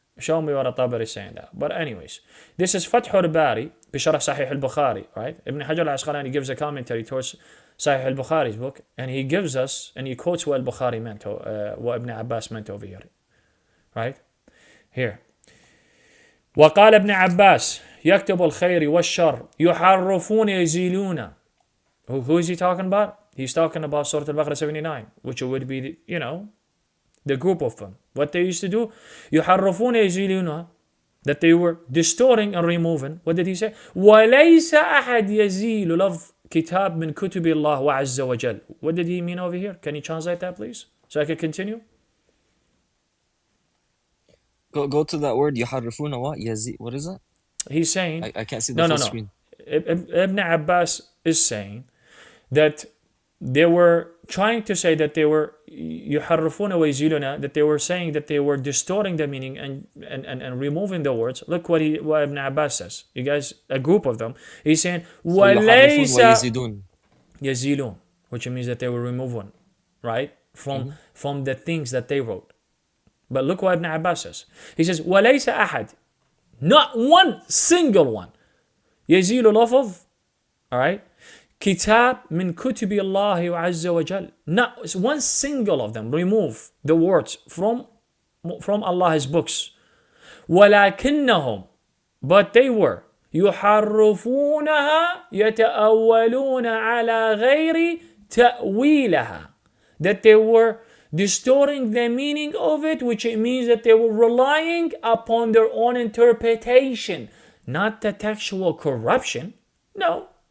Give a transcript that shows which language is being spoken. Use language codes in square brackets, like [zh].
[en] Show me what Al-Tabari is saying that. But anyways, this is Fath al-Bari بشرح Sahih al-Bukhari, right? Ibn Hajar al-Asqalani gives a commentary towards Sahih al-Bukhari's book, and he gives us, and he quotes what al-Bukhari meant, what Ibn Abbas meant over here, right? Here. [ar] وقال ابن عباس يكتب الخير والشر يحرفون يزيلون. [en] Who is he talking about? He's talking about Surah Al-Baqarah 79, which would be, the group of them. What they used to do, [ar] يحرفون يزيلون, [en] that they were distorting and removing. What did he say? [ar] وليس أحد يزيل لفظ كتاب من كتب الله عز وجل. [en] What did he mean over here? Can you translate that, please? So I can continue? Go to that word, يحرفون what? What is that? He's saying... I can't see the full screen. Ibn Abbas is saying that they were trying to say that they were [ar] يحرفون ويزيلون, [en] that they were saying that they were distorting the meaning and removing the words. Look what Ibn Abbas says. You guys, a group of them. He's saying [ar] يحرفون ويزيدون. [en] يزيلون, which means that they were removing, right? From the things that they wrote. But look what Ibn Abbas says. He says [ar] وليس أحد, [en] not one single one, [ar] يزيل لفظ, [en] all right, [ar] كتاب من كتب الله عز وجل. [en] Not one single of them remove the words from Allah's books. [ar] ولكنهم, [en] but they were [ar] يحرفونها يتأولون على غير تأويلها, [en] that they were distorting the meaning of it, which it means that they were relying upon their own interpretation, not the textual corruption. No.